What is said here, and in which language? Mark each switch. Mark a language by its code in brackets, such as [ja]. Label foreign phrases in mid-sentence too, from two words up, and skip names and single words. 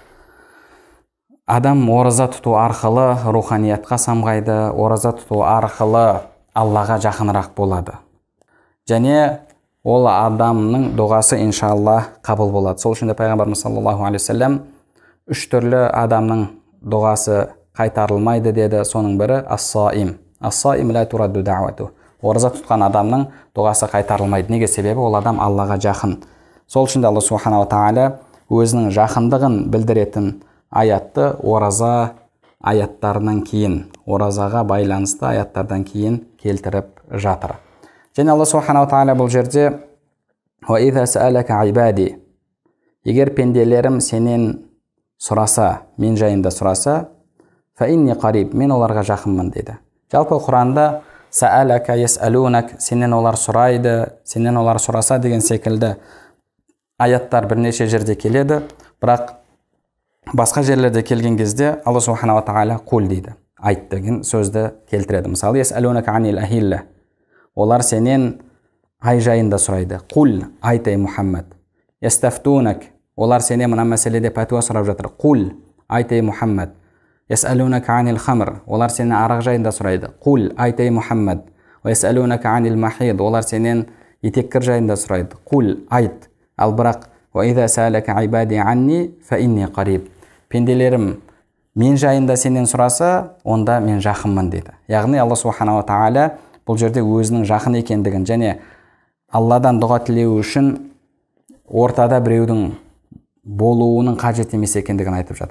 [kk] Адам ораза тұту арқылы руханиятқа самғайды, ораза тұту арқылы Аллаға жақынырақ болады. Және ол адамның дұғасы иншаллах қабыл болады. Сол үшін де пайғамбарымыз [ar] صلى الله عليه وسلم [kk] 3 түрлі адамның дұғасы қайтарылмайды деді. Соның бірі [ar] الصائم الصائم لا ترد دعوته. [kk] Ораза тұтқан адамның дұғасы қайтарылмайды. Неге? Себебі ол адам Аллаға жақын. Сол үшін де [ar] الله سبحانه وتعالى [kk] өзінің жақындығын білдіретін аятты ораза аяттарынан кейін, оразаға байланысты аяттардан кейін келтіріп жатыр. Және [ar] الله سبحانه وتعالى [kk] бұл жерде [ar] «وإذا سألك عبادي», [kk] егер пенделерім сенен сұраса, мен жайында сұраса, [ar] «فإني قريب», [kk] мен оларға жақынмын дейді. Жалпы Құранда [ar] «سألك يسألونك», [kk] сенен олар сұрайды, сенен олар сұраса деген секілді аяттар бірнеше жерде келеді, бірақ басқа жерлерде келген кезде [ar] الله سبحانه وتعالى [kk] «Қул» дейді, айт деген сөзді келтіреді. Мысалы [ar] «يسألونك عن الأهلة», [kk] олар сенен ай жайында сұрайды. «Қул», айт ей Мұхаммад. «Ястафтунак», олар сенен мына мәселеде пәтуа сұрап жатыр. «Қул», айт ей Мұхаммад. [ar] «يسألونك عن الخمر», [kk] олар сенен арақ жайында сұрайды. «Қул», айт ей Мұхаммад. [ar] «يسألونك عن المحيض», [kk] олар сенен етеккір жайында сұрайды. «Қул», айт. Ал бірақ [ar] «وإذا سألك عبادي عني فإني قريب», [kk] пенделерім мен жайында сенен сұраса, онда мен жақынмын дейді. Яғни [ar] الله سبحانه وتعالى [kk] бұл жерде өзінің жақын екендігін және Алладан дұға тілеу үшін ортада біреудің болуының қажет емес екендігін айтып жатыр.